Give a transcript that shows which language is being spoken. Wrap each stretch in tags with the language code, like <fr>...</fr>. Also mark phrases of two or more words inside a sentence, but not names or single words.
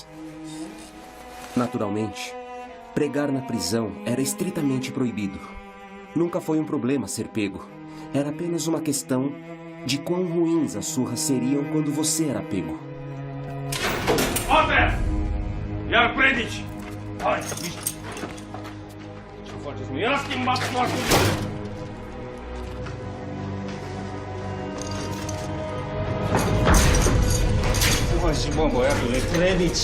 <pt>Naturalmente, pregar na prisão era estritamente proibido. Nunca foi um problema ser pego. Era apenas uma questão de quão ruins as surras seriam quando você era pego. Order!</pt> <ro>Iar predici! Hai, mici! Ce faceți? Nu i-a schimbat foarte mult! Uai, bă, băiatule, predici!</ro>